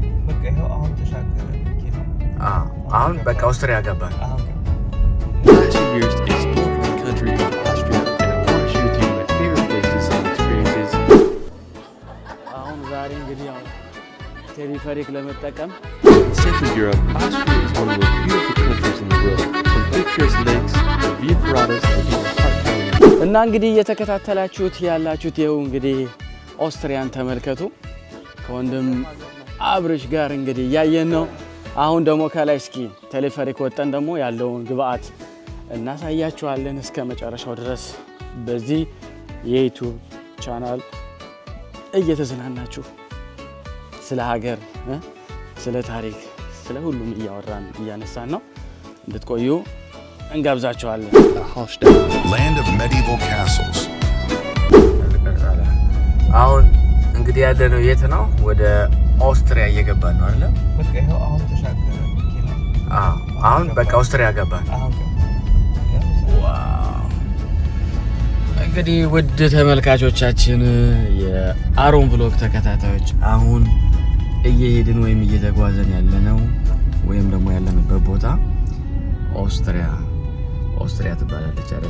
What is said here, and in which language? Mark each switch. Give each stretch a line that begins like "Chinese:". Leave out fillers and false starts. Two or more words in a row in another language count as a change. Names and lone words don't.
Amharic: በቃ ይሄው አሁን ተሻገረ መኪና። አሁን በቃ ኦስትሪያ ገባን። አሁን ዛሬ እንግዲህ ያው ቴሌፈሪክ ለመጠቀም
English: Central Europe, Austria is one of the most beautiful countries in the world. From picturesque lakes to view paradas to the heart-pounding.
Amharic: እና እንግዲህ እየተከታተላችሁት ያላችሁት ይኸው እንግዲህ ኦስትሪያን ተመልከቱ። ከወንድም አብርሽ ጋር እንግዲህ እያየን ነው። አሁን ደግሞ ከላይ እስኪ ቴሌፈሪክ ወጠን ደግሞ ያለውን ግብአት እናሳያችኋለን እስከ መጨረሻው ድረስ በዚህ የዩቲዩብ ቻናል እየተዝናናችሁ ስለ ሀገር፣ ስለ ታሪክ፣ ስለ ሁሉም እያወራን እያነሳን ነው። እንድትቆዩ እንጋብዛችኋለን።
English: Land of medieval castles.
Amharic: አሁን እንግዲህ ያለነው የት ነው? ወደ ኦስትሪያ እየገባን ነው አይደል? በቃ ይሄው አሁን ተሻገረ መኪና። አሁን በቃ ኦስትሪያ ገባን። ዋው! እንግዲህ ውድ ተመልካቾቻችን የአሮን ብሎግ ተከታታዮች አሁን እየሄድን ወይም እየተጓዘን ያለነው ወይም ደግሞ ያለንበት ቦታ ኦስትሪያ ትባላለች አይደለ?